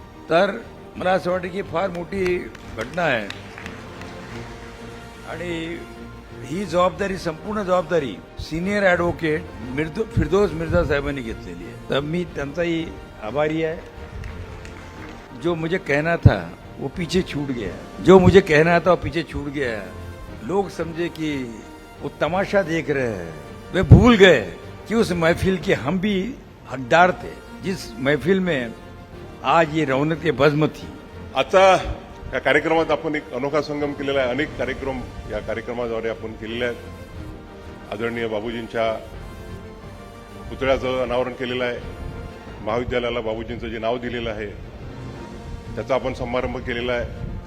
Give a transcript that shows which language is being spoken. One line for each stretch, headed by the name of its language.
Marathi: तर मला असं वाटतं की फार मोठी घटना आहे आणि ही जबाबदारी, संपूर्ण जबाबदारी सीनियर ॲडव्होकेट फिरदौस मिर्झा साहेबांनी घेतलेली आहे। तर मी त्यांचाही आभारी आहे।
Hindi: जो मुझे कहना था वो पीछे छूट गया, जो मुझे कहना था वो पीछे छूट गया। लोग समझे कि वो तमाशा देख रहे हैं, वे भूल गए कि उस महफिल के हम भी हकदार थे, जिस महफिल में आज ये रौनक बज़्म थी।
Marathi: आजचा या कार्यक्रमात आपण एक अनोखा संगम केलेला आहे। अनेक कार्यक्रम या कार्यक्रमाद्वारे आपण केलेले आहेत। आदरणीय बाबूजींच्या पुतळ्याचं अनावरण केलेलं आहे। महाविद्यालयाला बाबूजींचं जे नाव दिलेलं आहे त्याचा आपण समारंभ केलेला आहे।